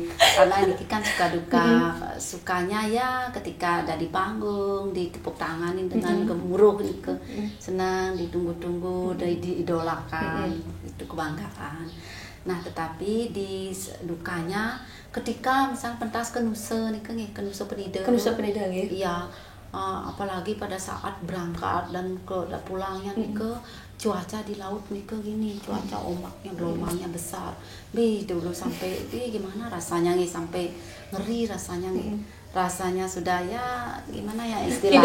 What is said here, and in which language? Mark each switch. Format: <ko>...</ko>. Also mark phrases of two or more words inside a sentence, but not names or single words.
<id>Karena ini kan suka duka. Sukanya ya ketika ada di panggung, ditepuk tanganin dengan gemuruh gitu. Senang, ditunggu-tunggu, diidolakan, itu kebanggaan. Nah, tetapi di dukanya ketika misal pentas kenusa penida. Kenusa penida nggih. Iya. Apalagi pada saat berangkat dan pulangnya ke cuaca di laut gini, cuaca ombaknya gelombangnya besar. Dulu sampai gimana rasanya sampai ngeri rasanya Rasanya sudah ya gimana ya istilahnya,</id>